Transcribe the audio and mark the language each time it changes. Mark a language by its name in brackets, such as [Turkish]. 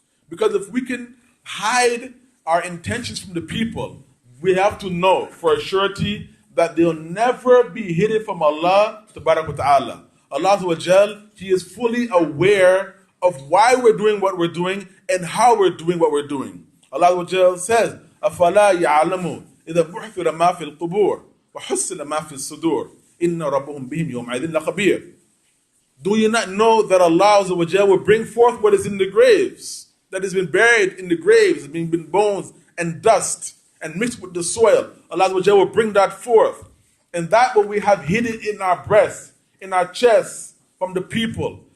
[English] Because if we can hide our intentions from the people, we have to know for a surety that they'll never be hidden from Allah Ta'ala. Allah Azza wa Jal, He is fully aware of why we're doing what we're doing and how we're doing what we're doing. Allah Azza wa Jal says, [Arabic] أَفَلَا يَعْلَمُ إِذَا بُحْثِرَ مَا فِي الْقُبُورِ وَحُسِّلَ مَا فِي الصُّدُورِ إِنَّ رَبَّهُمْ بِهِمْ يَوْمَئِذٍ لَخَبِيرٌ. [English] Do you not know that Allah Azza wa Jal will bring forth what is in the graves, that has been buried in the graves, being bones and dust and mixed with the soil? Allah Azza wa Jal will bring that forth. And that what we have hidden in our breasts, in our chests from the people.